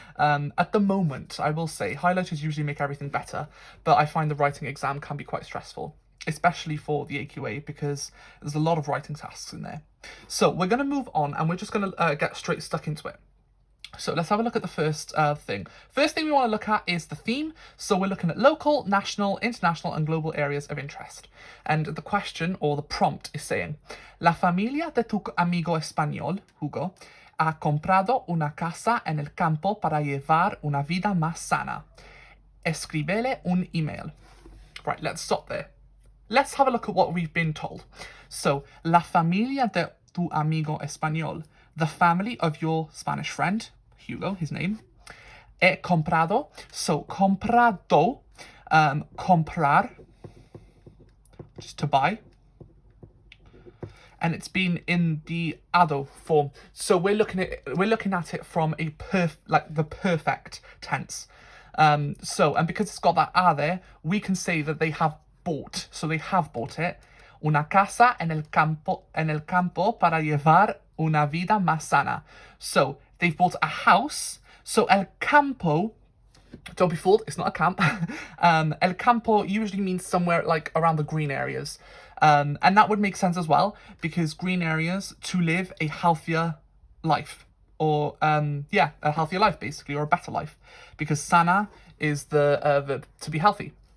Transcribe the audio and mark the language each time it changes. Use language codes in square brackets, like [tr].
[en] At the moment, I will say, highlighters usually make everything better, but I find the writing exam can be quite stressful, especially for the AQA, because there's a lot of writing tasks in there. So we're going to move on and we're just going to get straight stuck into it. So let's have a look at the first thing. First thing we want to look at is the theme. So we're looking at local, national, international and global areas of interest. And the question or the prompt is saying, [es] La familia de tu amigo español, Hugo, ha comprado una casa en el campo para llevar una vida más sana. Escríbele un email. [en] Right, let's stop there. Let's have a look at what we've been told. So, [es] la familia de tu amigo español, [en] the family of your Spanish friend, Hugo, his name, [es] he comprado. [en] So, comprado, comprar, just to buy. And it's been in the ado form. So we're looking at it from a the perfect tense. And because it's got that a there, we can say that they have bought. So they have bought it. [es] Una casa en el campo para llevar una vida más sana. [en] So they've bought a house. So el campo, don't be fooled, it's not a camp. El campo usually means somewhere like around the green areas. And that would make sense as well, because green areas to live a healthier life, or a healthier life basically, or a better life, because sana is the verb to be healthy.